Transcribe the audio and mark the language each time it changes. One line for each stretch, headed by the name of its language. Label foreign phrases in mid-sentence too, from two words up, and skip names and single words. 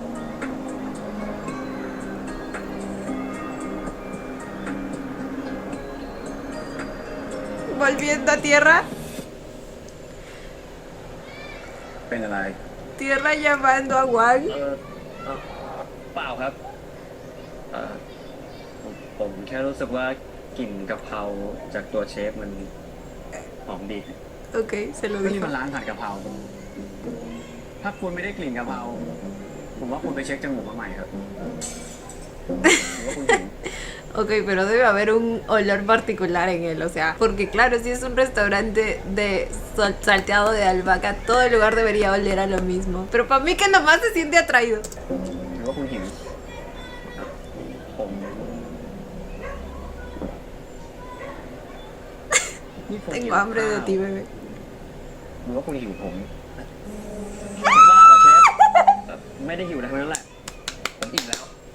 Spanish: Volviendo a tierra.
Thai: เป็นอะไร
Spanish: Tierra llamando a Wang.
Thai: เปล่าครับผมแค่รู้สึกว่ากลิ่นกะเพราจากตัวเชฟมันหอมดี
Spanish: Ok, se lo
Thai: นี่
Spanish: dijo.
Thai: มันร้านผัดกะเพราถ้าคุณไม่ได้กลิ่นกะเพราผมว่าคุณไปเช็คจมูกมาใหม่ครับหรือว่าคุณหิว
Spanish: Ok, pero debe haber un olor particular en él, o sea, porque claro, si es un restaurante de salteado de albahaca, todo el lugar debería oler a lo mismo. Pero para mí que nomás se siente atraído.
Thai: หรือว่าคุณหิวผมนี่ผมหิว
Spanish: Tengo hambre de ti, bebé.
Thai: หรือว่าคุณหิวผมบ้าเหรอเชฟไม่ได้หิวนะทั้งนั้นแหละผมอิ่มแล้ว